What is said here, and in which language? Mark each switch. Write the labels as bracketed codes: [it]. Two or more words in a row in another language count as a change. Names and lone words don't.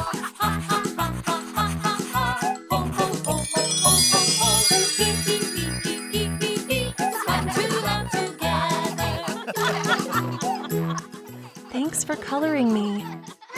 [en] Ha ha ha ha ha ha ha. Ho ho ho ho ho ho ho. Hee hee hee hee hee hee hee. It's fun to laugh together. Thanks for coloring me.